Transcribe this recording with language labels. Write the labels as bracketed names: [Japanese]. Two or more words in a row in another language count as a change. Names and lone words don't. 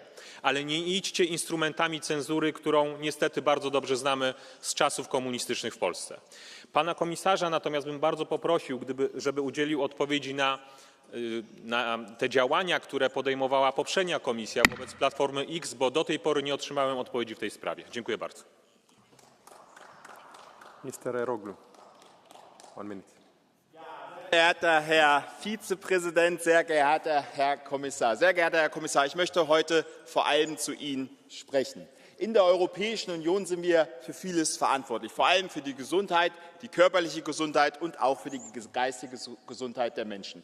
[Polish] Ale nie idźcie instrumentami cenzury, którą niestety bardzo dobrze znamy z czasów komunistycznych w Polsce. Pana komisarza natomiast bym bardzo poprosił, żeby udzielił odpowiedzi na te działania, które podejmowała poprzednia komisja wobec Platformy X, bo do tej pory nie otrzymałem odpowiedzi w tej sprawie. Dziękuję bardzo. [English] Mr. Eroglu, 1 minute. [German] Sehr geehrter Herr Vizepräsident, sehr geehrter Herr Kommissar. Sehr geehrter Herr Kommissar, ich möchte heute vor allem zu Ihnen sprechen. In der Europäischen Union sind wir für vieles verantwortlich, vor allem für die Gesundheit, die körperliche Gesundheit und auch für die geistige Gesundheit der Menschen.